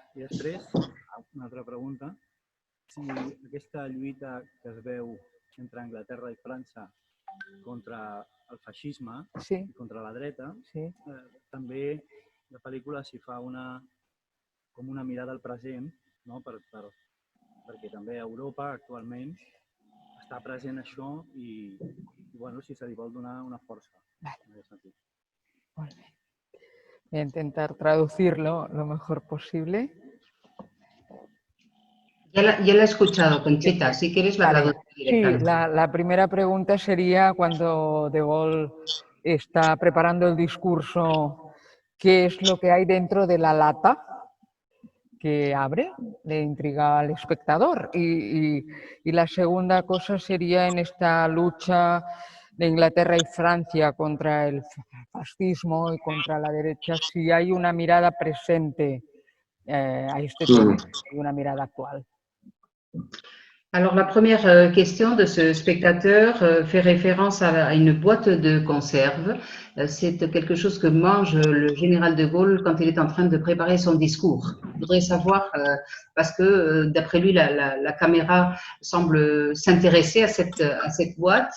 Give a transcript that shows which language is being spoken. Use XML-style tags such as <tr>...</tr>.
<ca>I després, una altra pregunta, si aquesta lluita que es veu entre Anglaterra i França contra el feixisme i contra la dreta, també la pel·lícula s'hi fa com una mirada al present, no? Perquè també a Europa actualment està present això i bueno, si se li vol donar una força. En aquest sentit.</ca> <es>Muy bien. Voy a intentar traducirlo lo mejor posible. Ya la he escuchado, Conchita. Si quieres la traducción directamente. Sí, la primera pregunta sería cuando De Gaulle está preparando el discurso, ¿qué es lo que hay dentro de la lata que abre? Le intriga al espectador. Y la segunda cosa sería en esta lucha de Inglaterra y Francia contra el fascismo y contra la derecha, si hay una mirada presente a este tema, y una mirada actual.</es> <fr>Alors, la première question de ce spectateur fait référence à une boîte de conserve. C'est quelque chose que mange le général de Gaulle quand il est en train de préparer son discours. Je voudrais savoir, parce que d'après lui, la caméra semble s'intéresser à cette boîte.</fr>